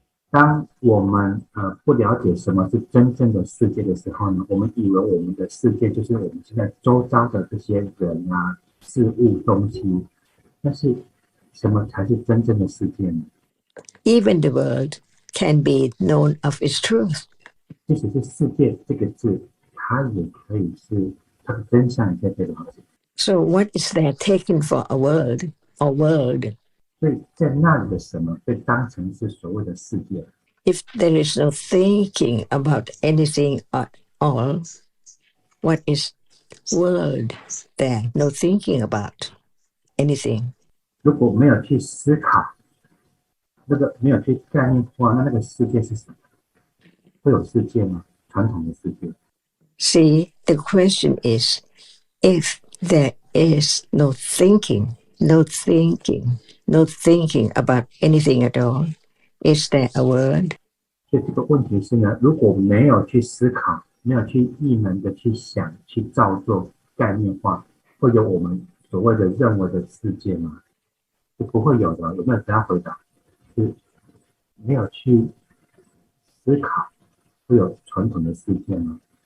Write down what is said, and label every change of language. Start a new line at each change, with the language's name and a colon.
Chinese: 当我们不了解什么是真正的世界的时候呢，我们以为我们的世界就是我们现在周遭的这些人啊、事物、东西，但是什么才是真正的世界呢？
English: Even the world can be known of its truth.
Chinese: 即使是世界这个字，它也可以是它的真相也可以被了解。
English: So what is there taken for a word or world?
Chinese: 所以在那里的什么被当成是所谓的世界。
English: If there is no thinking about anything at all, what is world there? No thinking about anything.
Chinese: 如果没有去思考，没有去概念化，那个世界是什么？会有世界吗？传统的世界。
English: See, the question is, if there is no thinking about anything at all, is there a word?
Chinese: 所以这个问题是呢，如果没有去思考，没有去意能的去想、去造作、概念化，会有我们所谓的认为的世界吗？是不会有的。有没有其他回答？是没有去思考，会有传统的世界吗？